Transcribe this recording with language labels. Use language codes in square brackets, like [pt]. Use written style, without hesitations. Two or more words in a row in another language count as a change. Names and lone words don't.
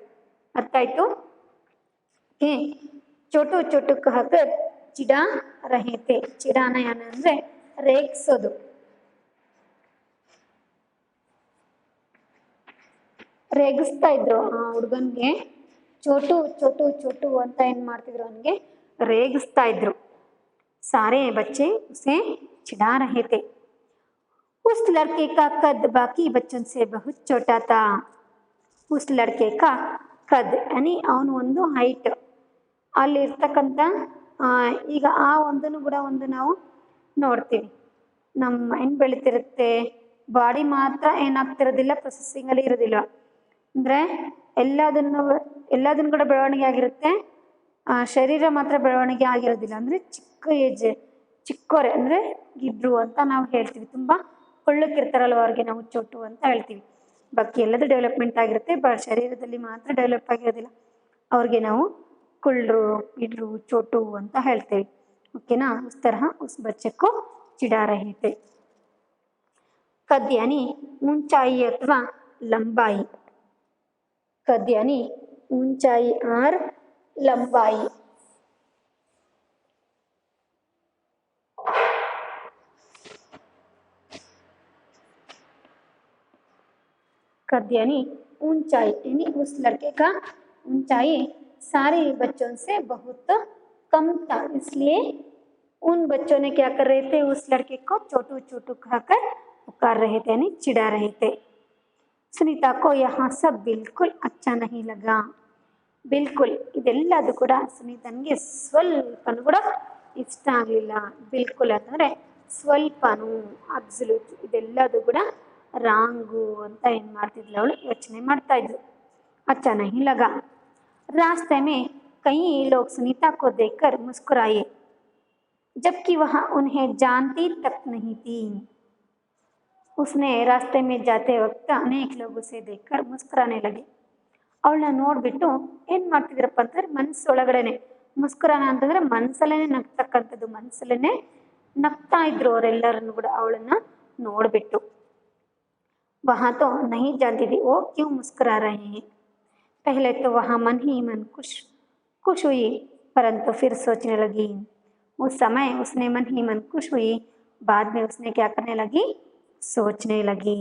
[kn] ಅರ್ಥ ಆಯ್ತು? [hi] ಓಕೆ, छोटू छोटू कहकर चिढ़ा रहे थे. [kn] ಚಿಡಾನ ಏನಂದ್ರೆ ರೇಗಿಸೋದು. ರೇಗಿಸ್ತಾ ಇದ್ರು ಆ ಹುಡುಗನ್ಗೆ. ಚೋಟು ಚೋಟು ಚೋಟು ಅಂತ ಏನ್ ಮಾಡ್ತಿದ್ರು, ಅವನಿಗೆ ರೇಗಿಸ್ತಾ ಇದ್ರು. [hi] सारे बच्चे उसे चिढ़ा रहे थे. उस लड़के का कद बाकी बच्चों से बहुत छोटा था. उस लड़के का कद यानी [kn] ಅವನು ಒಂದು ಹೈಟ್. ಅಲ್ಲಿ ಇರ್ತಕ್ಕಂಥ ಈಗ ಆ ಒಂದನ್ನು ಕೂಡ ಒಂದು ನಾವು ನೋಡ್ತೀವಿ. ನಮ್ಮ ಮೈಂಡ್ ಬೆಳೀತಿರುತ್ತೆ, ಬಾಡಿ ಮಾತ್ರ ಏನಾಗ್ತಿರೋದಿಲ್ಲ, ಪ್ರೊಸೆಸಿಂಗಲ್ಲಿ ಇರೋದಿಲ್ಲ. ಅಂದರೆ ಎಲ್ಲದನ್ನು ಕೂಡ ಬೆಳವಣಿಗೆ ಆಗಿರುತ್ತೆ, ಶರೀರ ಮಾತ್ರ ಬೆಳವಣಿಗೆ ಆಗಿರೋದಿಲ್ಲ. ಅಂದರೆ ಚಿಕ್ಕೋರೆ ಅಂದರೆ ಗಿಡ್ರು ಅಂತ ನಾವು ಹೇಳ್ತೀವಿ. ತುಂಬ ಕೊಳ್ಳಕ್ಕಿರ್ತಾರಲ್ವ ಅವ್ರಿಗೆ ನಾವು ಚೋಟು ಅಂತ ಹೇಳ್ತೀವಿ. ಬಾಕಿ ಎಲ್ಲದೂ ಡೆವಲಪ್ಮೆಂಟ್ ಆಗಿರುತ್ತೆ, ಶರೀರದಲ್ಲಿ ಮಾತ್ರ ಡೆವಲಪ್ ಆಗಿರೋದಿಲ್ಲ. ಅವ್ರಿಗೆ ನಾವು ಕುಳ್ಳರು, ಗಿಡ್ರು, ಚೋಟು ಅಂತ ಹೇಳ್ತೇವೆ. [hi] ಓಕೆನಾ? उस तरह उस बच्चक्कू चिढ़ा रहे थे. कद यानी ऊंचाई ಅಥವಾ लंबाई. कद यानी ऊंचाई और लंबाई. कद यानी ऊंचाई यानी उस लड़के का ऊंचाई सारे बच्चों से बहुत कम था, इसलिए उन बच्चों ने क्या कर रहे थे, उस लड़के को छोटू छोटू कहकर पुकार रहे थे, यानी चिढ़ा रहे थे। ಸುನೀತಾ को यहाँ सब बिल्कुल अच्छा नहीं लगा। [kn] ಬಿಲ್ಕುಲ್ ಇದೆಲ್ಲದು ಕೂಡ ಸುನೀತನಿಗೆ ಸ್ವಲ್ಪನೂ ಕೂಡ ಇಷ್ಟ ಆಗಲಿಲ್ಲ. ಬಿಲ್ಕುಲ್ ಅಂತಂದರೆ ಸ್ವಲ್ಪನೂ, ಅಬ್ಸಲ್ಯೂಟ್, ಇದೆಲ್ಲದು ಕೂಡ ರಾಂಗು ಅಂತ ಏನು ಮಾಡ್ತಿದ್ಲು ಅವಳು ಯೋಚನೆ ಮಾಡ್ತಾ ಇದ್ಲು. [hi] अच्छा नहीं लगा। रास्ते में कई लोग सुनीता को देखकर मुस्कुराए, जबकि वह उन्हें जानती तक नहीं थी। उसने रास्ते में जाते वक्त अनेक लोग उसे देखकर मुस्कुराने लगे. [kn] ಅವಳನ್ನ ನೋಡ್ಬಿಟ್ಟು ಏನು ಮಾಡ್ತಿದ್ರಪ್ಪ ಅಂತಂದ್ರೆ ಮನಸ್ಸೊಳಗಡೆನೆ ಮುಸ್ಕುರಾನ ಅಂತಂದ್ರೆ ಮನಸ್ಸಲ್ಲೇ ನಗ್ತಕ್ಕಂಥದ್ದು, ಮನಸ್ಸಲ್ಲೇ ನಗ್ತಾ ಇದ್ರು ಅವರೆಲ್ಲರನ್ನು ಕೂಡ ಅವಳನ್ನ ನೋಡ್ಬಿಟ್ಟು. [hi] वहाँ तो नहीं जानती थी वो क्यों मुस्कुरा रहे हैं। पहले तो वहाँ मन ही मन खुश हुई, परंतु फिर सोचने लगी। उस समय उसने मन ही मन खुश हुई, बाद में उसने क्या करने लगी, सोचने लगी।